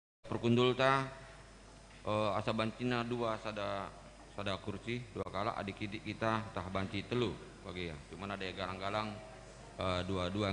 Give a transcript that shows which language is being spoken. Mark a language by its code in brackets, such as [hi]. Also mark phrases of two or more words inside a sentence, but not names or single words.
[btx] perkundul ta asa bancina dua sada kursi dua kala [id] adik-adik kita [btx] tah banci telu bagi ya. [id] Cuman ada yang galang-galang dua-dua